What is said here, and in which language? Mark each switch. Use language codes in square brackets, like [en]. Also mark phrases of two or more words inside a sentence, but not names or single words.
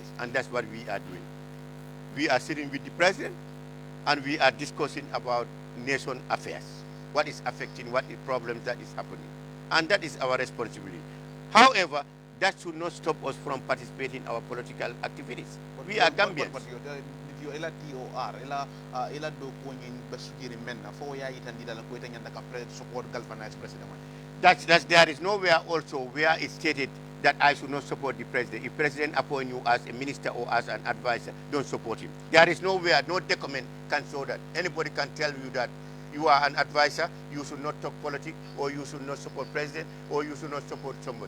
[en] And that's what we are doing. We are sitting with the president and we are discussing about nation affairs, what is affecting, what is problems that is happening. And that is our responsibility. However, that should not stop us from participating in our political activities. We are Gambians. [man] You ela TOR ela do ko nyin basugiri menna fo ya itandi dala ko itanyanda ka [en] support galvanize president. There is nowhere also where it's stated that I should not support the president. If president appoint you as a minister or as an advisor, don't support him. There is nowhere, no document can show that. Anybody can tell you that you are an advisor, you should not talk politics, or you should not support president, or you should not support somebody.